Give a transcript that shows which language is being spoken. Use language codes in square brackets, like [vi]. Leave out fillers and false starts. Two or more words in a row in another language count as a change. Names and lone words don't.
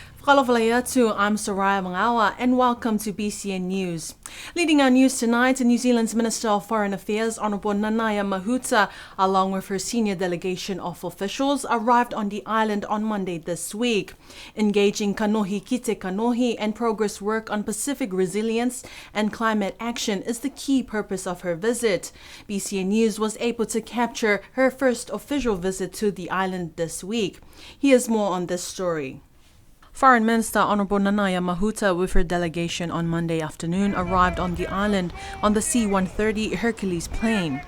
[en] Kalavalai atu, I'm Soraya Mangawa and welcome to BCN News. Leading our news tonight, New Zealand's Minister of Foreign Affairs, Honourable Nanaia Mahuta, along with her senior delegation of officials, arrived on the island on Monday this week. Engaging [mi] kanohi kite kanohi [en] and progress work on Pacific resilience and climate action is the key purpose of her visit. BCN News was able to capture her first official visit to the island this week. Here's more on this story. Foreign Minister Honourable Nanaia Mahuta with her delegation on Monday afternoon arrived on the island on the C-130 Hercules plane.